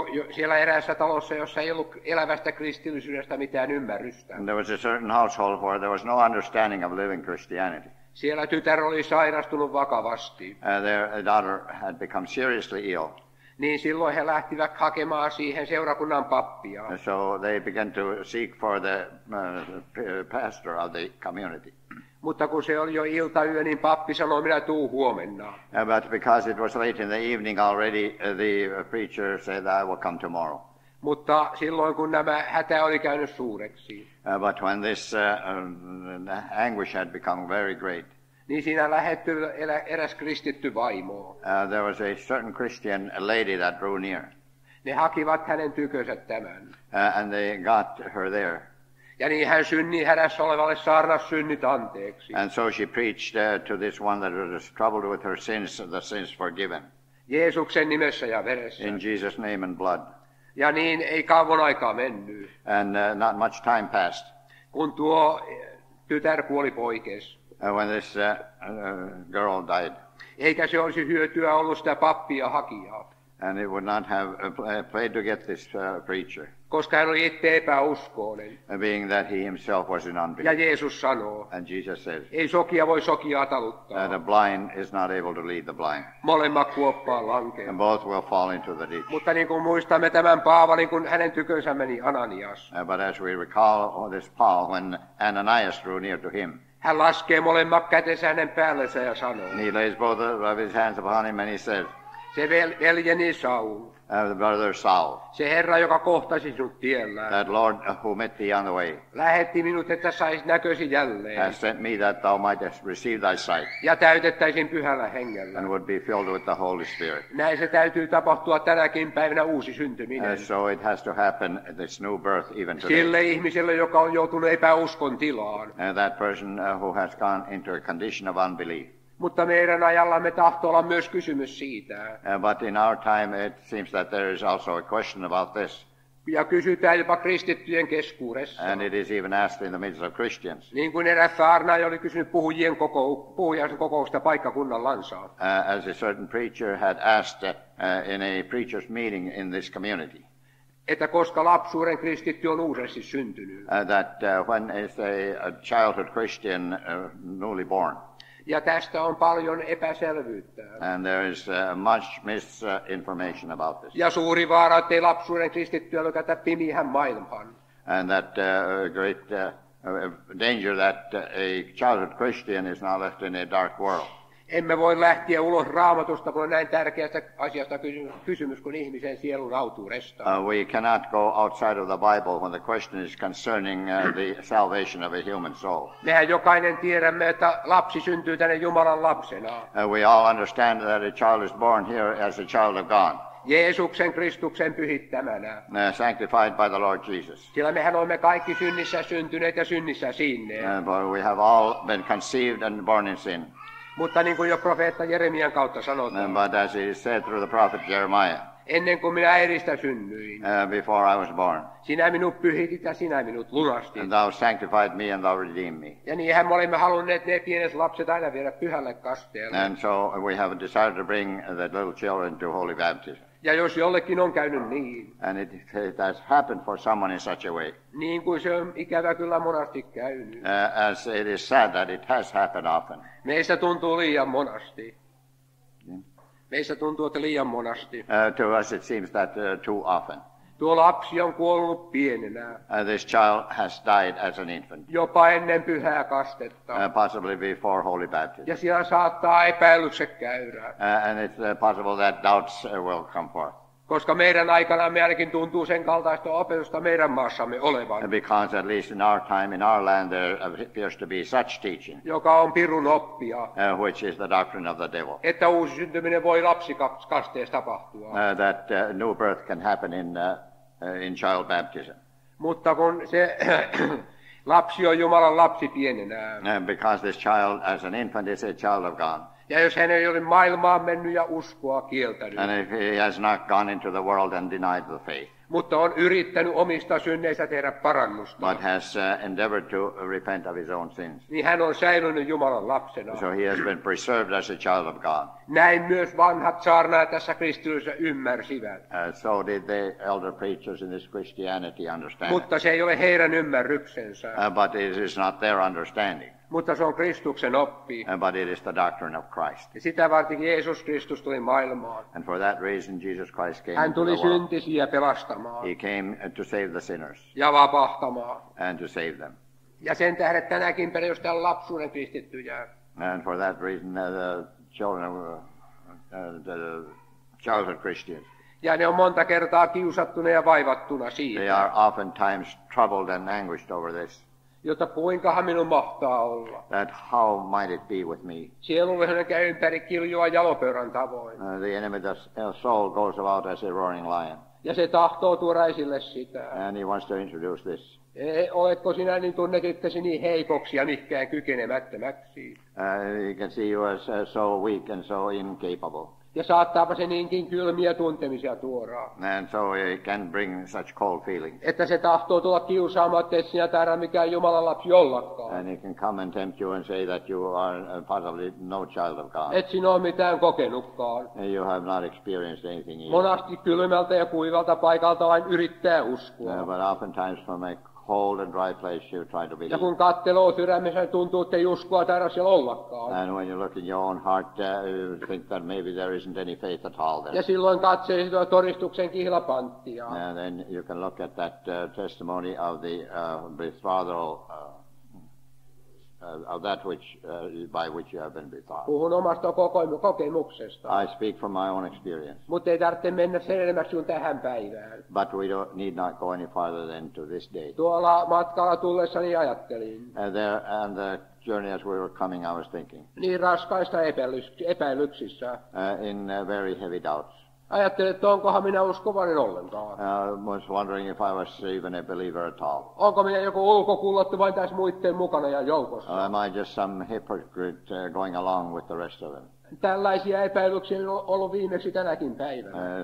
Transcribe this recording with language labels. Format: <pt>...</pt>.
<fi>Siellä eräässä talossa, jossa ei ollut elävästä kristillisyydestä mitään ymmärrystä.</fi> <en>And there was a certain household where there was no understanding of living Christianity.</en> <fi>Siellä tytär oli sairastunut vakavasti.</fi> <en>Their daughter had become seriously ill.</en> <fi>Niin silloin he lähtivät hakemaan siihen seurakunnan pappia.</fi> <en>So they began to seek for the pastor of the community.</en> <fi>Mutta kun se oli jo iltayö, niin pappi sanoi, minä tuun huomenna.</fi> <en>But because it was late in the evening already, the preacher said, I will come tomorrow.</en> <fi>Mutta silloin, kun nämä hätä oli käynyt suureksi.</fi> <en>But when this anguish had become very great.</en> <fi>Niin siinä lähettyi eräs kristitty vaimo.</fi> <en>There was a certain Christian lady that drew near.</en> <fi>Ne hakivat hänen tykönsä tämän.</fi> <en>And they got her there.</en> <fi>Ja niin hän synni hädässä olevalle saarnas synnit anteeksi.</fi> <en>And so she preached to this one that was troubled with her sins, the sins forgiven.</en> <fi>Jeesuksen nimessä ja veressä.</fi> <en>In Jesus' name and blood.</en> <fi>Ja niin ei kauan aikaa mennyt.</fi> <en>And not much time passed.</en> <fi>Kun tuo tytär kuoli poikes.</fi> <en>When this girl died.</en> <fi>Eikä se olisi hyötyä ollut sitä pappia hakijaa.</fi> <en>And it would not have played to get this preacher.</en> <fi>Koska hän oli itse epäuskoinen.</fi> <en>Being that he himself was in unbelief.</en> <fi>Ja Jeesus sanoo.</fi> <en>And Jesus says.</en> <fi>Ei sokia voi sokiaa taluttaa.</fi> <en>The blind is not able to lead the blind.</en> <fi>Molemmat kuoppaan lankeaa.</fi> <en>And both will fall into the ditch.</en> <fi>Mutta niin kuin muistamme tämän Paavalin, kun hänen tykönsä meni Ananias.</fi> <en>But as we recall this Paul, when Ananias drew near to him.</en> <fi>Hän laskee molemmat kätensä hänen päällensä ja sanoo.</fi> <en>He lays both of his hands upon him and he says.</en> <fi>Se veljeni Saul.</fi> <en>The brother Saul.</en> <fi>Se Herra, joka kohtasi sinut tiellä.</fi> <en>That Lord who met thee on the way.</en> <fi>Lähetti minut, että sais näkösi jälleen.</fi> <en>Has sent me that thou mightest receive thy sight.</en> <fi>Ja täytettäisiin pyhällä hengellä.</fi> <en>And would be filled with the Holy Spirit.</en> <fi>Näin se täytyy tapahtua tänäkin päivänä uusi syntyminen.</fi> <en>So it has to happen, this new birth even today.</en> <fi>Sille ihmiselle, joka on joutunut epäuskon tilaan.</fi> <en>That person who has gone into a condition of unbelief.</en> <fi>Mutta meidän ajallamme tahtoo olla myös kysymys siitä.</fi> <en>But in our time it seems that there is also a question about this.</en> <fi>Ja kysytään jopa kristittyjen keskuudessa.</fi> <en>And it is even asked in the midst of Christians.</en> <fi>Niin kuin eräs saarnaaja oli kysynyt puhujan kokousta paikkakunnallansa.</fi> <en>As a certain preacher had asked in a preacher's meeting in this community.</en> <fi>Että koska lapsuuden kristitty on uudesti syntynyt.</fi> <en>That when is a childhood Christian newly born.</en> <fi>Ja tästä on paljon epäselvyyttä.</fi> <en>And there is much misinformation about this.</en> <fi>Ja suuri vaara, ettei lapsuuden kristittyä lykätä pimihän maailmaan.</fi> <en>And that great danger that a childhood Christian is now left in a dark world.</en> <fi>Emme voi lähteä ulos Raamatusta, kun on näin tärkeästä asiasta kysymys kuin ihmisen sielun autuudesta.</fi> <en>We cannot go outside of the Bible when the question is concerning the salvation of a human soul.</en> <fi>Mehän jokainen tiedämme, että lapsi syntyy tänne Jumalan lapsena.</fi> <en>We all understand that a child is born here as a child of God.</en> <fi>Jeesuksen Kristuksen pyhittämänä.</fi> <en>Sanctified by the Lord Jesus.</en> <fi>Sillä mehän olemme kaikki synnissä syntyneet ja synnissä sinneet.</fi> <en>But we have all been conceived and born in sin.</en> <fi>Mutta niin kuin jo profeetta Jeremian kautta sanotaan.</fi> <en>But as it is said through the prophet Jeremiah.</en> <fi>Ennen kuin minä äidistä synnyin.</fi> <en>Before I was born.</en> <fi>Sinä minut pyhitit ja sinä minut lunastit.</fi> <en>And thou sanctified me and thou redeemed me.</en> <fi>Ja niinhän me olimme halunneet ne pienet lapset aina viedä pyhälle kasteelle.</fi> <en>And so we have decided to bring the little children to holy baptism.</en> <fi>Ja jos jollekin on käynyt niin.</fi> <en>And it has happened for someone in such a way.</en> <fi>Niin kuin se on ikävä kyllä monasti käynyt.</fi> <en>As it is sad that it has happened often.</en> <fi>Meistä tuntuu liian monasti. Meistä tuntuu, että liian monasti.</fi> <en>To us it seems that too often.</en> <fi>Tuo lapsi on kuollut pienenä.</fi> <en>This child has died as an infant.</en> <fi>Jopa ennen pyhää kastetta.</fi> <en>Possibly before holy baptism.</en> <fi>Ja siellä saattaa epäilykset käydä.</fi> <en>And it's possible that doubts will come forth.</en> <fi>Koska meidän aikana me ainakin tuntuu sen kaltaista opetusta meidän maassamme olevan.</fi> <en>Because at least in our time, in our land, there appears to be such teaching.</en> <fi>Joka on pirun oppia.</fi> <en>Which is the doctrine of the devil.</en> <fi>Että uusi syntyminen voi lapsikasteessa tapahtua.</fi> <en>That new birth can happen in child baptism.</en> <fi>Mutta kun se lapsi on Jumalan lapsi pienenä.</fi> <en>Because this child as an infant is a child of God.</en> <fi>Ja jos hän ei ole maailmaan mennyt ja uskoa kieltänyt.</fi> <en>And if he has not gone into the world and denied the faith.</en> <fi>Mutta on yrittänyt omista synneistä tehdä parannusta.</fi> <en>But has endeavored to repent of his own sins.</en> <fi>Niin hän on säilynyt Jumalan lapsena.</fi> <en>So he has been preserved as a child of God.</en> <fi>Näin myös vanhat saarnaajat tässä kristityssä ymmärsivät.</fi> <en>So did the elder preachers in this Christianity understand.</en> <fi>Mutta se ei ole heidän ymmärryksensä.</fi> <en>But it is not their understanding.</en> <fi>Mutta se on Kristuksen oppi.</fi> <en>But it is the doctrine of Christ.</en> <fi>Ja sitä varten Jeesus Kristus tuli maailmaan.</fi> <en>And for that reason Jesus Christ came</en> <fi>hän tuli</fi> <en>into the world.</en> <fi>syntisiä pelastamaan.</fi> <en>He came to save the sinners.</en> <fi>Ja vapahtamaan.</fi> <en>And to save them.</en> <fi>Ja sen tähden tänäkin perustaa lapsuuden kristittyjä.</fi> <en>And for that reason the children the childhood Christians.</en> <fi>Ja ne on monta kertaa kiusattuna ja vaivattuna siitä.</fi> <en>They are oftentimes troubled and anguished over this.</en> <fi>Jotta kuinkahan minun mahtaa olla.</fi> <en>That how might it be with me?</en> <fi>Sielullinen käy ympäri kiljua jalopeuran tavoin.</fi> <en>The enemy, the soul, goes about as a roaring lion.</en> <fi>Ja se tahtoo tuoda esille sitä.</fi> <en>And he wants to introduce this.</en> <fi>Oletko sinä niin tunnet itsesi niin heikoksi ja mihinkään kykenemättömäksi?</fi> <en>You can see you as so weak and so incapable.</en> <fi>Ja saattaapa se niinkin kylmiä tuntemisia tuoda.</fi> <en>And so it can bring such cold feelings.</en> <fi>Että se tahtoo tulla kiusaamaan, ettei sinä taida mikään Jumalan lapsi ollakaan.</fi> <en>And it can come and tempt you and say that you are possibly no child of God.</en> <fi>Et sinä ole mitään kokenutkaan.</fi> <en>You have not experienced anything either.</en> <fi>Monasti kylmältä ja kuivalta paikalta vain yrittää uskoa.</fi> <en>But oftentimes from a cold and dry place you try to believe.</en> <fi>Ja kun katseloo sydämessä, niin tuntuu, että ei uskoa taida siellä ollakaan.</fi> <en>And when you look in your own heart, you think that maybe there isn't any faith at all there.</en> <fi>Ja silloin katsee sitä todistuksen kihlapanttia.</fi> <en>And then you can look at that testimony of the betrothal of that which by which you have been betrothed.</en> <fi>Puhun omasta kokemuksesta.</fi> <en>I speak from my own experience.</en> <fi>Mutta ei tarvitse mennä sen enemmäksi kuin tähän päivään.</fi> <en>But we don't need not go any farther than to this day.</en> <fi>Tuolla matkalla tullessani ajattelin.</fi> <en>There and the journey as we were coming, I was thinking.</en> <fi>Niin raskaista epäilyksissä.</fi> <en>In very heavy doubts.</en> <fi>Ajattelin, että onkohan minä uskovainen ollenkaan.</fi> <en>Was wondering if I was even a believer at all.</en> <fi>Onko minä joku ulkokullattu vain tässä muiden mukana ja joukossa?</fi> <en>Am I just some hypocrite going along with the rest of them?</en> <fi>Tällaisia epäilyksiä on ollut viimeksi tänäkin päivänä.</fi>